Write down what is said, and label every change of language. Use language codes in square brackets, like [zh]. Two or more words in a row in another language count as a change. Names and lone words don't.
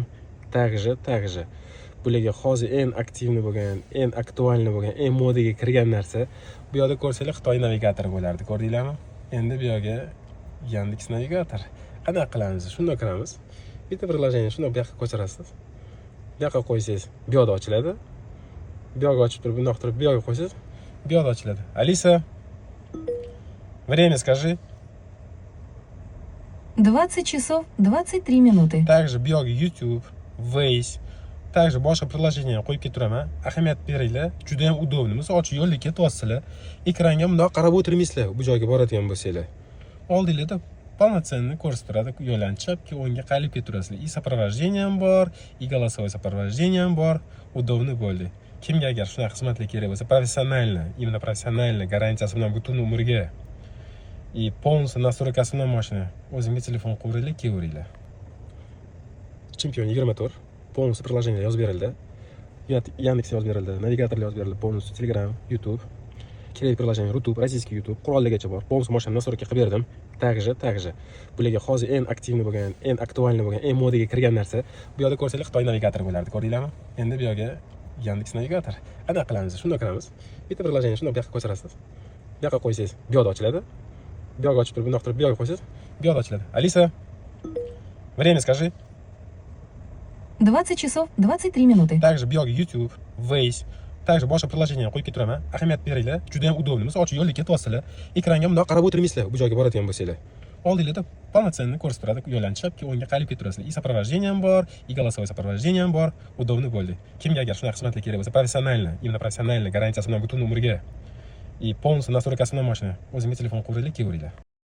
[uz] Также bularga hozir eng aktivni bo'lgan, eng aktualni bo'lgan, eng modaga kirgan narsa bu yerda ko'rsanglar Xitoy navigatori bo'lardi. Ko'rdinglarmi? Endi bu yerga Yandex navigator. Qanaqa qilamiz? Shunday kiramiz. Bitta приложение shunday bu yoqqa ko'chirasiz. Bu yoqqa qo'ysangiz, bu yerda ochiladi. Bu yoqqa ochib turib, bundoq turib, bu yoqqa qo'ysangiz, bu yerda ochiladi. Alisa, [ru] время скажи. 20 часов 23 минуты. [uz] Также bu yoqqa YouTube, Waze, также boshqa приложение qo'yib ketiraman. Ahamiyat beringlar. Juda ham удобно. Misol uchun yo'lda ketyapsizlar, ekranga bundoq qarab o'tirmaysizlar, bu joyga boradigan bo'lsanglar. Oldinglarda полноценный ko'rsatadi yo'ldan chapga o'ngga qalib keturasizlar. [ru] И сопровождение [uz] ham bor, [ru] и голосовое сопровождение [uz] ham bor. Удобно bo'ldi. Kimga agar shunaqa xizmatlar kerak bo'lsa, professionalni, [ru] именно профессиональный [uz] garantiyasi bilan butun umrga [ru] и полностью [uz] настройкасы bilan mashina o'zingizga telefon qilinglar, kelaveringlar. Chempion 24 bonus приложение yozib berildi. Yandex yozib berildi, navigatorlar yozib berildi, bonus Telegram, YouTube, kerak приложение YouTube, rossiyskiy YouTube, qurolligacha bor. Bonus mashina настройка qilib berdim. Также bularga hozir eng aktivni bo'lgan, eng aktualni bo'lgan, eng modaga kirgan narsa bu yerda ko'rsanglar Xitoy navigatori bo'lardi. Ko'rdinglarmi? Endi bu yerga Yandex navigator. Qanaqa qilamiz? Shunday kiramiz. Bitta приложение shunday bu yoqqa ko'chirasiz. Bu yoqqa qo'ysangiz, bu yerda ochiladi. Bu yoqqa ochib turib, bundoq turib, bu yoqqa qo'ysangiz, bu yerda ochiladi. Alisa, [ru] время скажи. 20 часов 23 минуты. [uz] Также bu yoqqa YouTube, Waze, также boshqa приложение qo'yib ketiraman. Ahamiyat beringlar. Juda ham удобно. Misol uchun yo'lda ketyapsizlar, ekranga bundoq qarab o'tirmaysizlar, bu joyga boradigan bo'lsanglar. Oldinglarda полноценный ko'rsatadi yo'ldan chapga o'ngga qalib keturasizlar. [ru] И сопровождение [uz] ham bor, [ru] и голосовое сопровождение [uz] ham bor. [ru] Удобно bo'ldi. [uz] Kimga agar shunaqa xizmatlar kerak bo'lsa, professionalni, [ru] именно профессиональный [uz] garantiyasi bilan butun umrga [ru] и полностью [uz] настройкасы bilan mashina o'zingizga telefon qilinglar, kelaveringlar.